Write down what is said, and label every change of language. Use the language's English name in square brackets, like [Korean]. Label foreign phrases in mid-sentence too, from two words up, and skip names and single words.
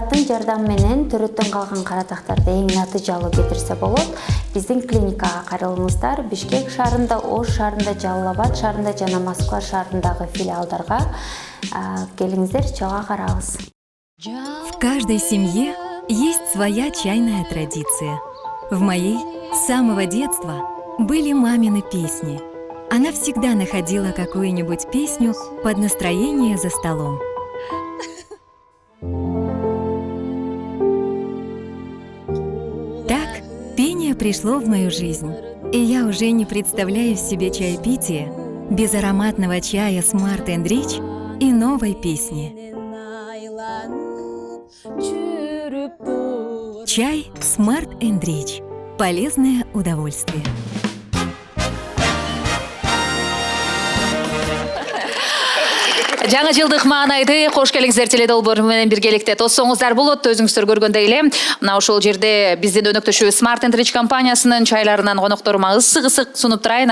[Kyrgyz] жардам менен төрөттөн калган каратактарды эң натыйжалуу кетирсе болот. Биздин клиникага кайрылыңыздар. Бишкек шаарында, Ош шаарында, Жалал Абад шаарында жана Москва шаарындагы филиалдарга келиңиздер, чоң карабыз. [Russian] В каждой семье есть своя чайная традиция. В моей с самого детства были мамины песни. Она всегда находила какую-нибудь песню под настроение за столом. Так пение пришло в мою жизнь, и я уже не представляю себе чаепитие без ароматного чая Smart & Rich и новой песни. Чай Smart & Rich. Полезное удовольствие. [Kyrgyz] Жаңы жылдык маанайды кош келиңиздер теледолбоор менен биргеликте тоссоңуздар болот. Өзүңүздөр көргөндөй эле мына ошол жерде биздин өнөктөшүбүз Smart & Rich компаниясынын чайларынан конокторума ысык сунуп турайын.